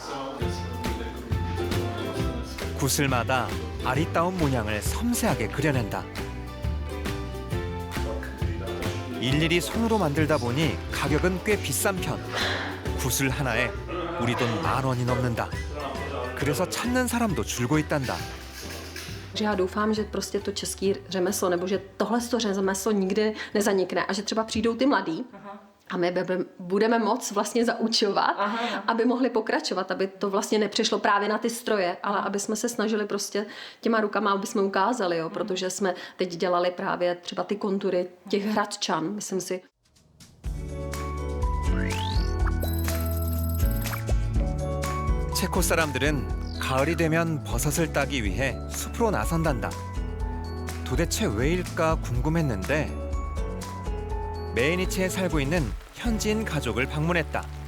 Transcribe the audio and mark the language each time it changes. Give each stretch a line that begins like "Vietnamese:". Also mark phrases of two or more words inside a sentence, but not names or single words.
Korean: 구슬마다 아리따운 모양을 섬세하게 그려낸다. 일일이 손으로 만들다 보니 가격은 꽤 비싼 편. 구슬 하나에 우리 돈 10,000원이 넘는다. 그래서 찾는 사람도 줄고 있단다.
Czech: Že já doufám, že prostě to české řemeslo, nebo že tohle řemeslo nikdy nezanikne a že třeba přijdou ty mladí a my budeme moc vlastně zaučovat, aby mohli pokračovat, aby to vlastně nepřišlo právě na ty stroje, ale aby jsme se snažili prostě těma rukama, aby jsme ukázali, jo, protože jsme teď dělali právě třeba ty kontury těch Hradčan, myslím si.
Korean: 체코 사람들은 가을이 되면 버섯을 따기 위해 숲으로 나선단다. 도대체 왜일까 궁금했는데 메이니치에 살고 있는 현지인 가족을 방문했다.